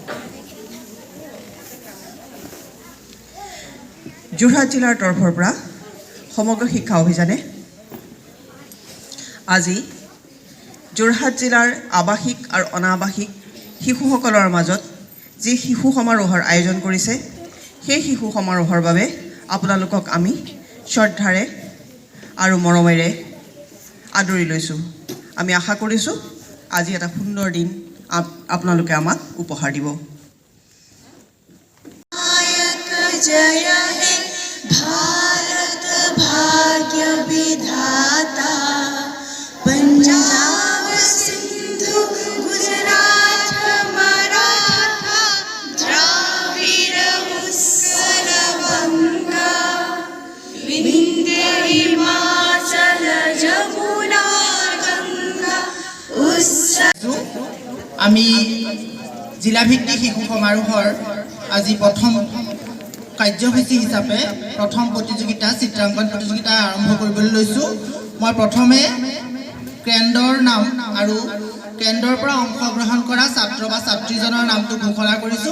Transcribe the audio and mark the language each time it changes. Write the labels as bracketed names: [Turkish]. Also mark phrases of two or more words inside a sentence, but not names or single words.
[Assamese] যোৰহাট জিলাৰ তৰফৰ পৰা সমগ্ৰ শিক্ষা অভিযানে আজি যোৰহাট জিলাৰ আৱাসিক আৰু অনাৱাসিক শিশুসকলৰ মাজত যি শিশু সমাৰোহৰ আয়োজন কৰিছে, সেই শিশু সমাৰোহৰ বাবে আপোনালোকক আমি শ্ৰদ্ধাৰে আৰু মৰমেৰে আদৰি লৈছোঁ। আমি আশা কৰিছোঁ আজি এটা সুন্দৰ দিন আপোনালোকে আমাক উপহাৰ দিব। [Hindi] जय हे भारत भाग्य विधाता पंजाब सिंधु गुजरात मराठा द्राविड़ उत्कल गंगा विंध्य हिमाचल जमुना गंगा [Assamese] আমি জিলাভিত্তিক শিশু সমাৰোহৰ আজি প্ৰথম কাৰ্যসূচী হিচাপে প্ৰথম প্ৰতিযোগিতা চিত্ৰাংকন প্ৰতিযোগিতা আৰম্ভ কৰিবলৈ লৈছোঁ। মই প্ৰথমে কেন্দ্ৰৰ নাম আৰু কেন্দ্ৰৰ পৰা অংশগ্ৰহণ কৰা ছাত্ৰ বা ছাত্ৰীজনৰ নামটো ঘোষণা কৰিছোঁ।